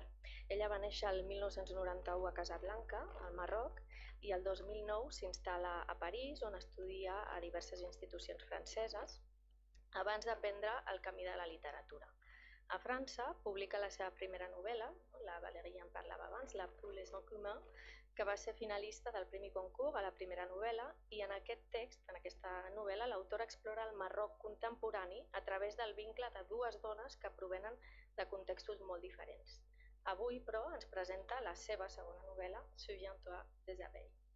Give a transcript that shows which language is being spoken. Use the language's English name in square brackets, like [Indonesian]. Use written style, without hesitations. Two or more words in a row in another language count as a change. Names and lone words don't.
[Catalan] Ella va néixer el 1991 a Casablanca, al Marroc, i el 2009 s'instal·la a París, on estudia a diverses institucions franceses, abans d'aprendre el camí de la literatura. A França publica la seva primera novel·la, la Valérie en parlava abans, La Poules en commun, que va ser finalista del Premi Goncourt a la primera novel·la, i en aquest text, en aquesta novel·la, l'autora explora el Marroc contemporani a través del vincle de dues dones que provenen de contextos molt diferents. Avui, però, ens presenta la seva segona novel·la, Souviens-toi des abeilles.